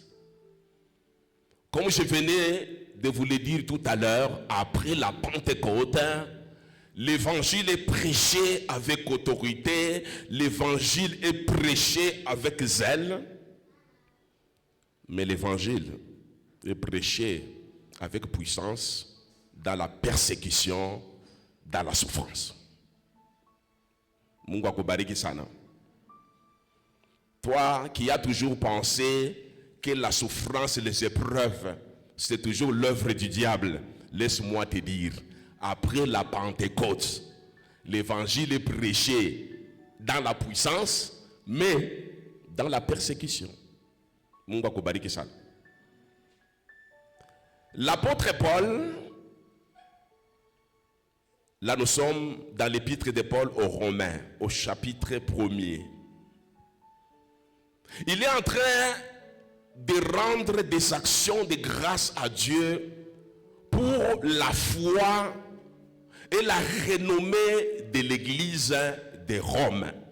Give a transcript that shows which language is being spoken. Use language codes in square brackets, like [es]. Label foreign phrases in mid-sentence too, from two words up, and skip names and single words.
[fr] Comme je venais de vous le dire tout à l'heure, après la Pentecôte, l'évangile est prêché avec autorité, l'évangile est prêché avec zèle, mais l'évangile est prêché avec puissance dans la persécution, dans la souffrance. [sw] Mungu akubariki sana. [fr] Toi qui as toujours pensé que la souffrance et les épreuves, c'est toujours l'œuvre du diable, laisse-moi te dire, après la Pentecôte, l'évangile est prêché dans la puissance, mais dans la persécution. [sw] Mungu akubariki sana. [fr] L'apôtre Paul, là nous sommes dans l'épître de Paul aux Romains, au chapitre 1er. Il est en train de rendre des actions de grâce à Dieu pour la foi et la renommée de l'église de Rome.